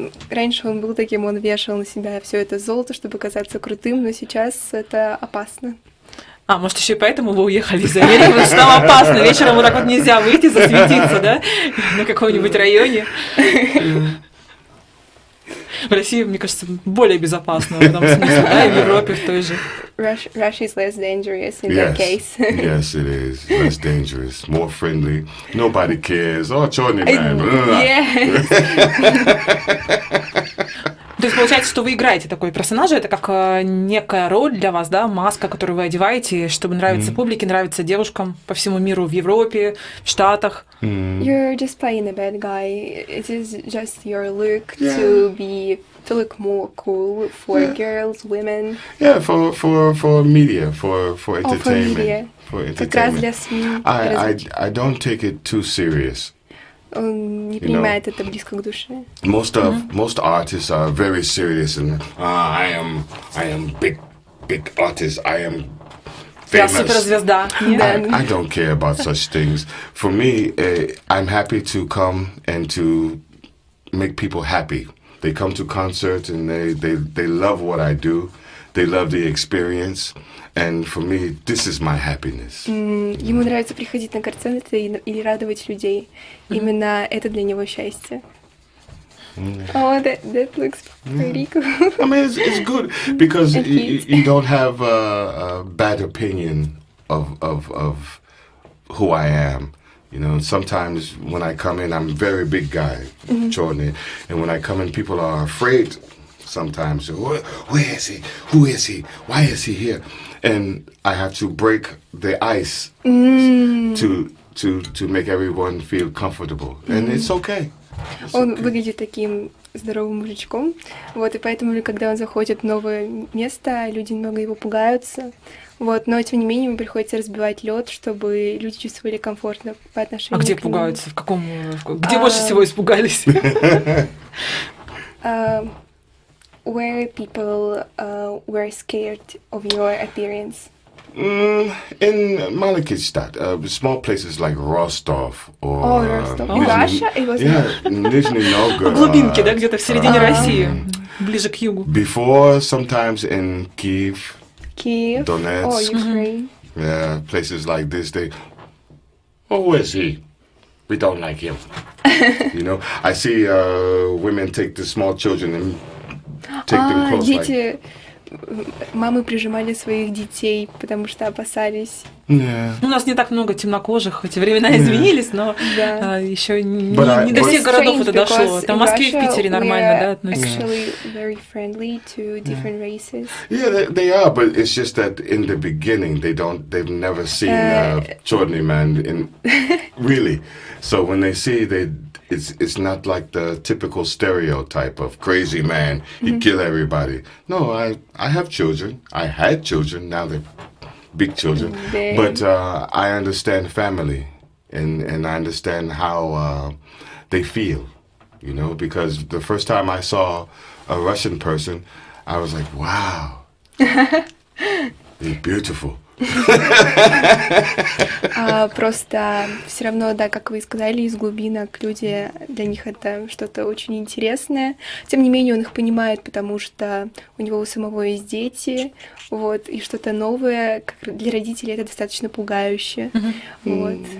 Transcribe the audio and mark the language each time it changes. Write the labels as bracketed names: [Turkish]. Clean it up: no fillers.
[Russian] Раньше он был таким, он вешал на себя все это золото, чтобы казаться крутым, но сейчас это опасно. А, может, еще и поэтому вы уехали из Америки, потому что там опасно. Вечером вот так вот нельзя выйти, засветиться, да, на каком-нибудь районе. В России, мне кажется, более безопасно в этом смысле, да, и в Европе в той же. [English] Russia is less dangerous in that case. Yes, it is less dangerous, more friendly. Nobody cares. Oh, черный man. Yes. [Russian] То есть получается, что вы играете такой персонажа, это как некая роль для вас, да, маска, которую вы одеваете, чтобы нравиться публике, нравиться девушкам по всему миру, в Европе, в Штатах. [English] You're just playing a bad guy. It is just your look to look more cool for girls, women. Yeah, for media, for entertainment. media. For [Russian] Как раз [English] entertainment. [Russian] для СМИ. [English] I don't take it too serious. [Russian] Он не принимает это близко к душе. [English] Most artists are very serious and I am big artist. I am [Russian] Я [English] famous. [Russian] суперзвезда. [English] I don't care about such things. For me, I'm happy to come and to make people happy. They come to concerts and they love what I do. They love the experience. And for me, this is my happiness. Ему нравится приходить на концерты и радовать людей. Именно это для него счастье. Oh, that looks pretty cool. I mean, it's good because you don't have a bad opinion of who I am. You know, sometimes when I come in, I'm a very big guy, Jordan, and when I come in, people are afraid. Sometimes, where is he? Who is he? Why is he here? And I have to break the ice to make everyone feel comfortable, and it's okay. [Russian] Он выглядит таким здоровым мужичком, вот, и поэтому, когда он заходит в новое место, люди немного его пугаются, вот, но, тем не менее, ему приходится разбивать лед, чтобы люди чувствовали комфортно по отношению А где к нему. пугаются? Где больше всего испугались? [English] Where people were scared of your appearance? In Malakitstadt, small places like Rostov or Rostov. In Russia? It was Nizhny Novgorod. [Russian] В глубинке, да, где-то в середине России, ближе к югу. [English] Before, sometimes in Kiev, Kiev, Donetsk, Ukraine. yeah, places like this. Who is he? We don't like him. You know, I see women take the small children and take them close. [Russian] Дети, мамы прижимали своих детей, потому что опасались. [English] Yeah. [Russian] У нас не так много темнокожих, эти времена изменились, но еще не до всех городов это дошло. Там в Москве и в Питере нормально, да, относятся. [English] Actually very friendly to different races. Yeah, they are, but it's just that in the beginning they've never seen a Chorny man in really. So when they see it's not like the typical stereotype of crazy man, he kill everybody. No, I have children. I had children. Now they're big children. But I understand family, and I understand how they feel. You know, because the first time I saw a Russian person, I was like, wow, they're beautiful. [Russian] Просто все равно, да, как вы и сказали, из глубинок люди, для них это что-то очень интересное. Тем не менее, он их понимает, потому что у него у самого есть дети, вот, и что-то новое, как для родителей это достаточно пугающе. Вот.